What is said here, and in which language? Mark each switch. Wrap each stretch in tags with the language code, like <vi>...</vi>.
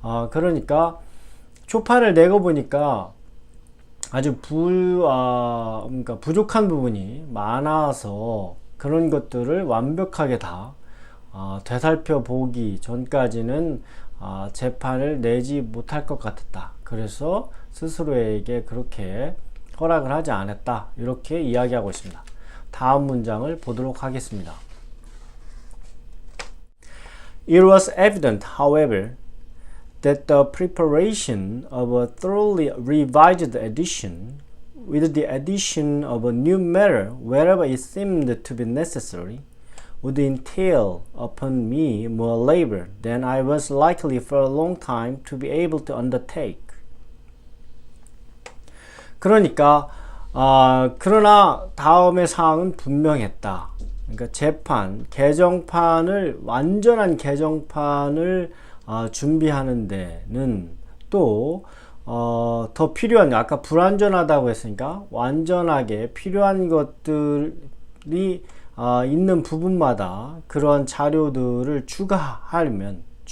<ko>그러니까 초판을 내고 보니까 아주 그러니까 부족한 부분이 많아서 그런 것들을 완벽하게 다 되살펴 보기 전까지는 재판을 내지 못할 것 같았다. 그래서 스스로에게 그렇게 허락을 하지 않았다. 이렇게 이야기하고 있습니다. 다음 문장을 보도록 하겠습니다.</ko> <en>It was evident, however, that the preparation of a thoroughly revised edition, with the addition of a new matter wherever it seemed to be necessary, would entail upon me more labor than I was likely for a long time to be able to undertake.</en> <ko>그러니까 그러나 다음의 사항은 분명했다. 그러니까 재판, 개정판을 완전한 개정판을 준비하는 데는 또 더 필요한, 아까 불완전하다고 했으니까 완전하게 필요한 것들이 있는 부분마다 그런 자료들을 추가하려면</ko>